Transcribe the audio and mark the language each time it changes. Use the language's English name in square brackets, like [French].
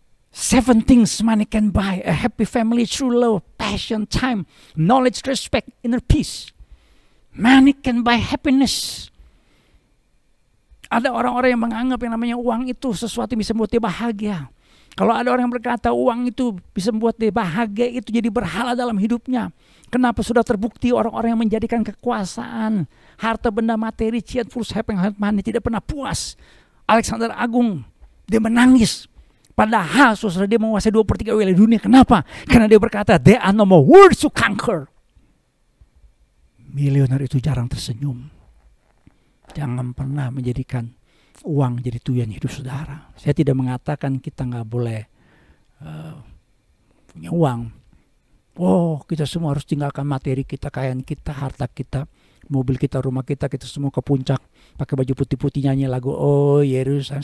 [English] 7 things money can buy: a happy family, true love, passion, time, knowledge, respect, inner peace. Money can buy happiness. [Indonesian] Ada orang-orang yang menganggap yang namanya uang itu sesuatu yang bisa membuat dia bahagia. Kalau ada orang yang berkata uang itu bisa membuat dia bahagia, itu jadi berhala dalam hidupnya. Kenapa sudah terbukti orang-orang yang menjadikan kekuasaan, harta benda materi, ciat, fulus, hepeng, money tidak pernah puas. Alexander Agung, dia menangis. Padahal saudara dia menguasai 2/3 wilayah dunia. Kenapa? Karena dia berkata, [English] there are no more words to conquer. [Indonesian] Milioner itu jarang tersenyum. Jangan pernah menjadikan uang jadi tujuan hidup saudara. Saya tidak mengatakan kita nggak boleh punya uang. Oh, kita semua harus tinggalkan materi kita, kekayaan kita, harta kita, mobil kita, rumah kita semua ke puncak, pakai baju putih-putih nyanyi lagu Oh Yerusalem.